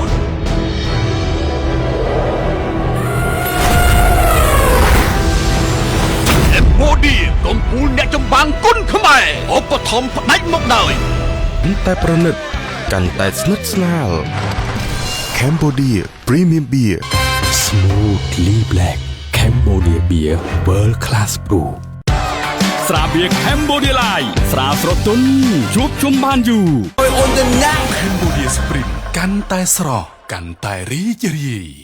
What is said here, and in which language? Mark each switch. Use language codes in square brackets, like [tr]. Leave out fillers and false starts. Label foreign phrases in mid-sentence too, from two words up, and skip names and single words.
[km] Cambodia កំពូលអ្នកចម្បាំងគុណខ្មែរឧបត្ថម្ភផ្ដាច់មកដោយ កាន់តែប្រណិតកាន់តែស្និទ្ធស្នាល Cambodia Premium Beer [en] Smoothly Black Cambodia Beer World Class Brew [km] ស្រាបៀរ Cambodia Live ស្រាស្រទន់ជួបជុំបានយូរ Cambodia Sprint កាន់តែស្រស់កាន់តែរីករាយ